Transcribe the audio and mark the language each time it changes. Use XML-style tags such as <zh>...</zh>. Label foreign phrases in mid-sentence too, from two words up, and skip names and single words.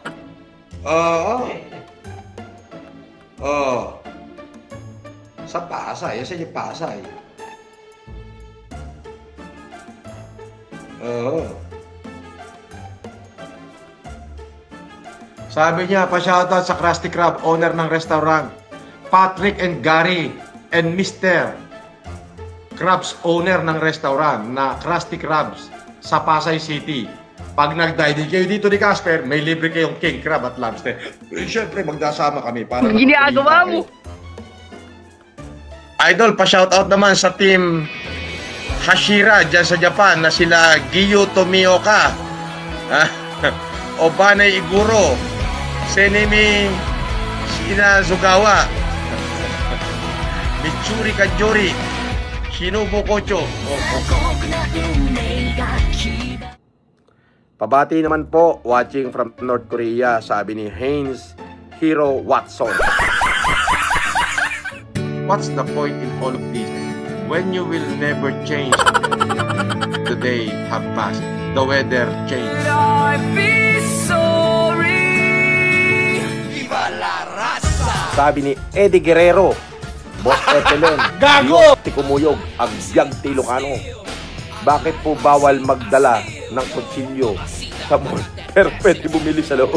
<tl>Sa Pasay. Saan yung Pasay? Sabi niya, pa-shoutout sa Krusty Krab, owner ng restaurant. Patrick and Gary and Mr. Krabs, owner ng restaurant na Krusty Krabs sa Pasay City. Pag nag-dine kayo dito ni Casper, may libre kayong</tl> <en>king crab</en> <tl>at lobster. Siyempre, magdasama kami para... Ginagawa mo! Idol, pa-shoutout naman sa team Hashira dyan sa Japan na sila Giyu Tomioka, Obanay Iguro, Senemi Shinazugawa, Mitsuri Kajori, Shinobu Kocho. Pabati naman po,</tl> <en>watching from North Korea,</en> <tl>sabi ni Haynes Hero Watson.</tl> <en>What's the point in all of this when you will never change? The day have passed, the weather changed.</en> <tl>Sabi ni Eddie Guerrero, Boss FLM, Gago! Tikumuyog, Agyag Tilocano. Bakit po bawal magdala ng kutsilyo sa mall pero pwede bumili sa loob?</tl>